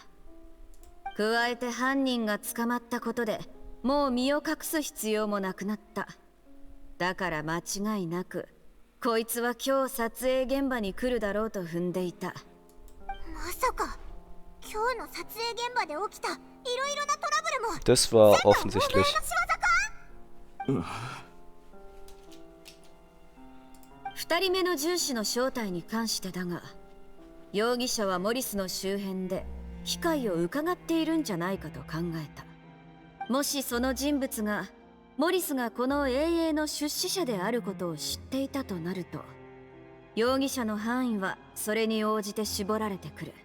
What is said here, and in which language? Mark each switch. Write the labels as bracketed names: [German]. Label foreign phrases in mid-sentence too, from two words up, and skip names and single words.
[Japanese] 加えて犯人が捕まったことでもう身を隠す必要もなくなった。だから間違いなくこいつは今日撮影現場に来るだろうと踏んでいた。まさか今日の撮影現場で起きたいろいろなトラブルも [German] Das war offensichtlich. [Japanese] 二人目の銃士の正体に関してだが、容疑者はモリスの周辺で機会を伺っているんじゃないかと考えた。もしその人物がモリスがこの永遠の出資者であることを知っていたとなると、容疑者の範囲はそれに応じて絞られてくる。